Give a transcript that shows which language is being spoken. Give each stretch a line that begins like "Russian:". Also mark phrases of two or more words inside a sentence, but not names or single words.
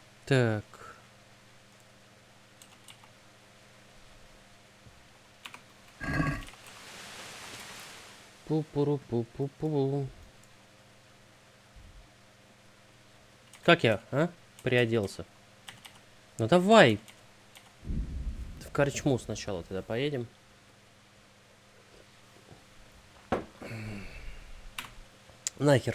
Russian: Так. Пу-пу-ру-пу-пу-пу. Как я, а? Приоделся. Ну давай. В корчму сначала тогда поедем. Нахер.